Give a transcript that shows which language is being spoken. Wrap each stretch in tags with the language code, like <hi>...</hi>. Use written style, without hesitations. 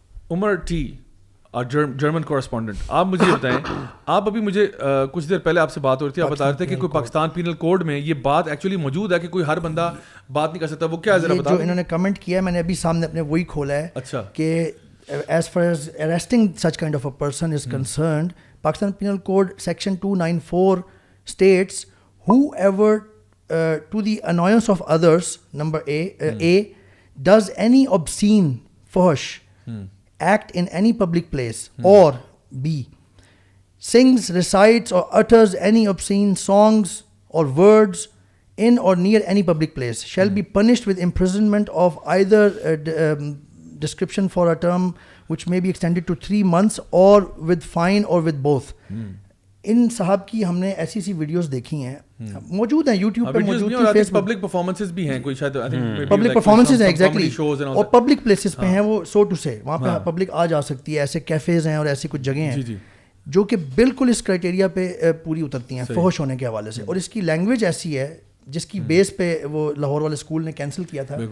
<ur>Umar T,</ur> <en>our German correspondent,</en> <ur>آپ مجھے بتائیں, آپ ابھی مجھے کچھ دیر پہلے آپ سے بات ہو رہی تھی, آپ بتا رہے تھے کہ کوئی پاکستان پینل کوڈ میں یہ بات ایکچولی موجود ہے کہ کوئی ہر بندہ بات نہیں کر سکتا. وہ کیا ذرا بتا. جو انہوں نے کمنٹ کیا ہے میں نے ابھی سامنے اپنے وہی کھولا ہے. اچھا. کہ</ur> <en>as far as arresting such kind of a person is concerned, Pakistan Penal Code Section 294 states whoever to the annoyance of others, number A does any obscene fuhsh act in any public place, or B sings, recites or utters any obscene songs or words in or near any public place shall be punished with imprisonment of either description for a term which may be extended to 3 months or with fine or with both.</en> <ur>ان صاحب کی ہم نے ایسی سی videos دیکھی ہیں, موجود ہیں YouTube پہ, موجود ہیں فیس بک, پبلک پرفارمنسز بھی ہیں, کوئی شاید پبلک پرفارمنسز ہیں ایگزیکٹلی, اور پبلک پلیسز پہ ہیں وہ, سو ٹو سے وہاں پہ پبلک آ جا سکتی ہے. ایسے کیفیز ہیں اور ایسی کچھ جگہیں ہیں جو کہ بالکل اس کرائٹیریا پہ پوری اترتی ہیں فحش ہونے کے حوالے سے, اور اس کی لینگویج ایسی ہے جس کی بیس پہ وہ لاہور والے اسکول نے کینسل کیا تھا.</ur>